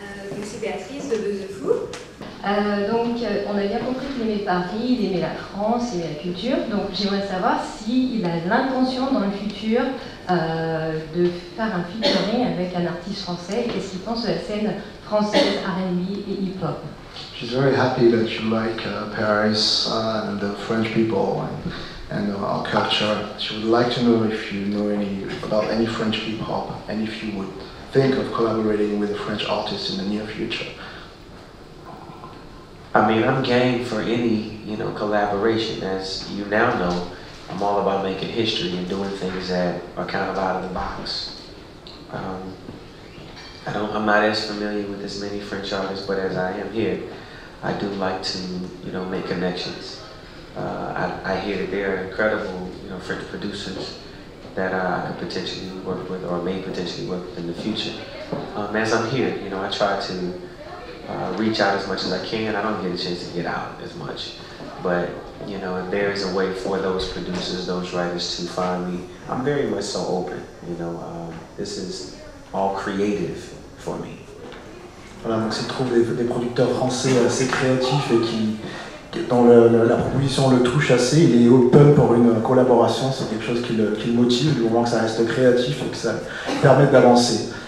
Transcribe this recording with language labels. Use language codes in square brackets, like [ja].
[fr] Donc c'est Béatrice de Buzz de Fou. On a bien compris qu'il aimait Paris, il aimait la France, il aimait la culture. Donc j'aimerais savoir s'il a l'intention dans le futur de faire un featuring avec un artiste français et qu'est-ce qu'il pense de la scène française, RNB et hip-hop. [en] She's very happy that you like Paris and the French people and our culture. She would like to know if you know about any French hip-hop and if you would think of collaborating with a French artist in the near future. I mean, I'm game for any, collaboration. As you now know, I'm all about making history and doing things that are kind of out of the box. I'm not as familiar with as many French artists, but as I am here, I do like to, make connections. I hear that there are incredible, French producers that I could potentially work with or may potentially work with in the future. As I'm here, I try to reach out as much as I can. I don't get a chance to get out as much, but if there is a way for those producers, those writers to find me, I'm very much so open. This is all creative for me. [fr] Voilà, donc c'est trouve des producteurs français assez créatifs et dont la proposition le touche assez. Il est open pour une collaboration, c'est quelque chose qui le motive, du moment que ça reste créatif et que ça permet d'avancer.